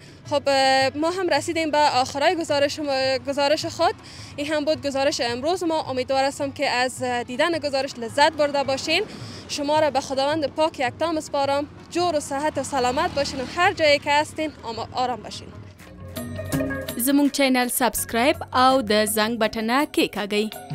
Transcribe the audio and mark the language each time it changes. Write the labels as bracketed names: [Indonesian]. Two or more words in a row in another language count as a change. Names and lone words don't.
[Persian] خب ما هم رسیدیم به آخرای گزارش خود. این هم بود گزارش امروز ما. امیدوار هستم که از دیدن گزارش لذت برده باشین. شما را به خداوند پاک یکتا میسپارم. جور و صحت و سلامت باشین و هر جایی که هستین آرام باشین. [Pashto] زموږ چینل سبسکرایب او د زنګ بټنه کېکاږئ.